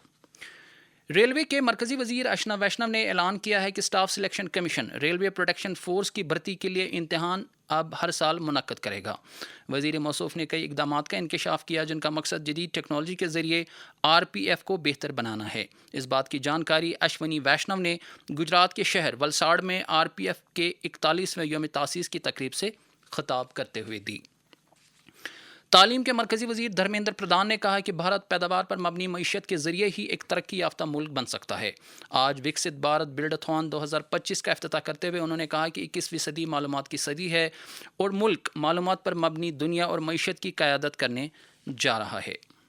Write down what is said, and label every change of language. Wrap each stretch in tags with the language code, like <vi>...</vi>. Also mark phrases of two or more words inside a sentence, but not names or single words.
<ur>ریلوے کے مرکزی وزیر اشنا ویشنو نے اعلان کیا ہے کہ اسٹاف سلیکشن کمیشن ریلوے پروٹیکشن فورس کی بھرتی کے لیے امتحان اب ہر سال منعقد کرے گا. وزیر موصوف نے کئی اقدامات کا انکشاف کیا, جن کا مقصد جدید ٹیکنالوجی کے ذریعے RPF کو بہتر بنانا ہے. اس بات کی جانکاری اشونی ویشنو نے گجرات کے شہر ولساڑ میں RPF کے 41ویں یوم تاسیس کی تقریب سے خطاب کرتے ہوئے دی. تعلیم کے مرکزی وزیر دھرمیندر پردھان نے کہا کہ بھارت پیداوار پر مبنی معیشت کے ذریعے ہی ایک ترقی یافتہ ملک بن سکتا ہے۔ آج وکست بھارت بلڈ-اتھون 2025 کا افتتاح کرتے ہوئے انہوں نے کہا کہ 21ویں صدی معلومات کی صدی ہے اور ملک معلومات پر مبنی دنیا اور معیشت کی قیادت کرنے جا رہا ہے۔</ur>